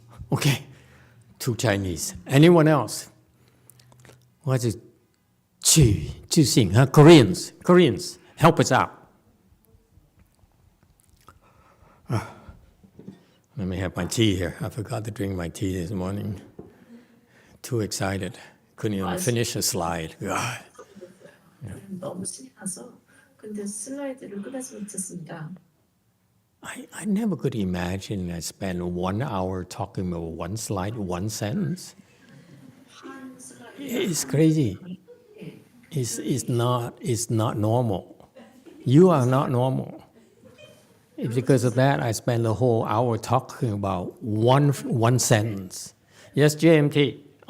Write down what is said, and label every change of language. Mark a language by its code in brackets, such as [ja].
[en] Okay, 2 Chinese. Anyone else? What is 取自信? Koreans, help us out. Let me have my tea here. I forgot to drink my tea this morning. Too excited. Couldn't even finish a slide. God. [ko] 너무 신이 나서 근데 슬라이드를 끝까지 못했습니다. [en] I never could imagine I spent 1 hour talking about one slide, one sentence. It's crazy. is not normal. You are not normal. Because of that, I spent the whole hour talking about one sentence. Yes, JMT.